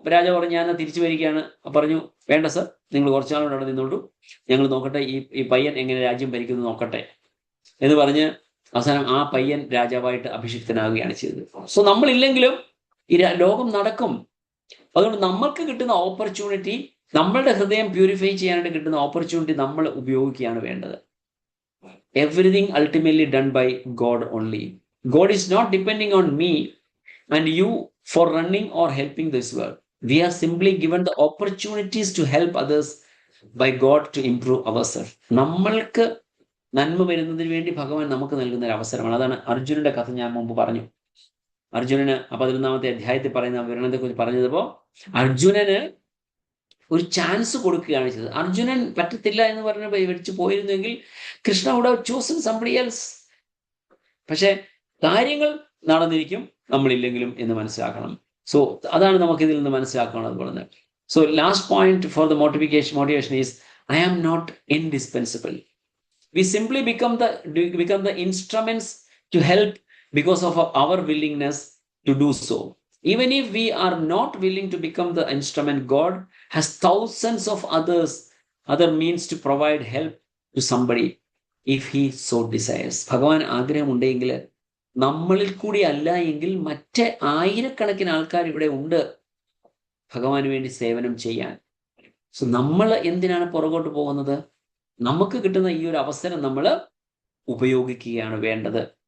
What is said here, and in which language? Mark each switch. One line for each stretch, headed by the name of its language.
Malayalam: രാജാവ് പറഞ്ഞു ഞാൻ തിരിച്ചു വരികയാണ്. പറഞ്ഞു വേണ്ട സർ, നിങ്ങൾ കുറച്ചാളോട് അവിടെ നിന്നോളൂ, ഞങ്ങൾ നോക്കട്ടെ ഈ പയ്യൻ എങ്ങനെ രാജ്യം ഭരിക്കുന്നു നോക്കട്ടെ എന്ന് പറഞ്ഞ് അവസാനം ആ പയ്യൻ രാജാവായിട്ട് അഭിഷിക്തനാവുകയാണ് ചെയ്തത്. സോ നമ്മളില്ലെങ്കിലും ഈ ലോകം നടക്കും. അതുകൊണ്ട് നമ്മൾക്ക് കിട്ടുന്ന ഓപ്പർച്യൂണിറ്റി, നമ്മളുടെ ഹൃദയം പ്യൂരിഫൈ ചെയ്യാനായിട്ട് കിട്ടുന്ന ഓപ്പർച്യൂണിറ്റി നമ്മൾ ഉപയോഗിക്കുകയാണ് വേണ്ടത്.
English: Everything ultimately done by God only. God is not depending on me and you for running or helping this world. We are simply given the opportunities to help others by God to improve ourselves.
Malayalam: നമ്മൾക്ക് നന്മ വരുന്നതിന് വേണ്ടി ഭഗവാൻ നമുക്ക് നൽകുന്ന ഒരു അവസരമാണ്. അതാണ് അർജുനന്റെ കഥ ഞാൻ മുമ്പ് പറഞ്ഞു. അർജുനന് 11-ാമത്തെ അധ്യായത്തിൽ പറയുന്ന വിവരണത്തെ കുറിച്ച് പറഞ്ഞപ്പോൾ അർജുനന് ഒരു ചാൻസ് കൊടുക്കുകയാണ് ചെയ്തത്. അർജുനൻ പറ്റത്തില്ല എന്ന് പറഞ്ഞ് വെടിച്ചു പോയിരുന്നെങ്കിൽ Krishna
English: would have chosen somebody else.
Malayalam: പക്ഷെ കാര്യങ്ങൾ നടന്നിരിക്കും നമ്മളില്ലെങ്കിലും എന്ന് മനസ്സിലാക്കണം.
English: so
Malayalam: അതാണ് നമുക്ക് ഇതിൽ നിന്ന് മനസ്സിലാക്കാനുള്ളത് പറഞ്ഞത്.
English: So last point for the motivation is I am not indispensable. We simply become the instruments to help because of our willingness to do so. Even if we are not willing to become the instrument, God has thousands of other means to provide help to somebody if he so desires.
Malayalam: ഭഗവാൻ ആഗ്രഹമുണ്ടെങ്കിൽ നമ്മളിൽ കൂടി അല്ല എങ്കിൽ മറ്റ് ആയിരക്കണക്കിന് ആൾക്കാർ ഇവിടെ ഉണ്ട് ഭഗവാന് വേണ്ടി സേവനം ചെയ്യാൻ. സോ നമ്മൾ എന്തിനാണ് പുറകോട്ട് പോകുന്നത്? നമുക്ക് കിട്ടുന്ന ഈ ഒരു അവസരം നമ്മൾ ഉപയോഗിക്കുകയാണ് വേണ്ടത്.